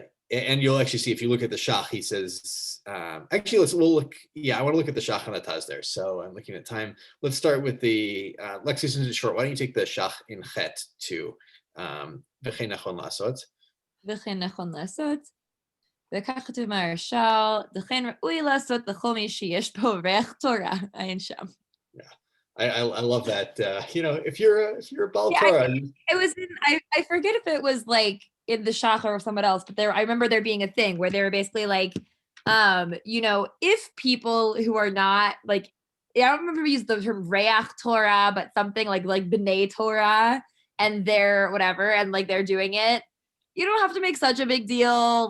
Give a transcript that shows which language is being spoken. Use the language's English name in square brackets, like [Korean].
[English] And you'll actually see if you look at the Shach, he says, actually we'll look. Yeah, I want to look at the Shach and the Taz there. So I'm looking at time. Let's start with the Lexi, since it's short. Why don't you take the Shach in Chet to [Hebrew] v'chein nachon la'asot? V'chein nachon la'asot. וכך כתוב מהרש"ל, וכן ראוי לעשות לכל מי שיש בו ריח תורה, אין שם. [English] Yeah. I love that. If you're a Baal Yeah, Torah, It was in, I forget if it was like in the Shachar or someone else, but I remember there being a thing where they were basically like, if people who are not like, I don't remember if we used the term Reach Torah, but something like B'nai Torah, and they're whatever, and like they're doing it, you don't have to make such a big deal.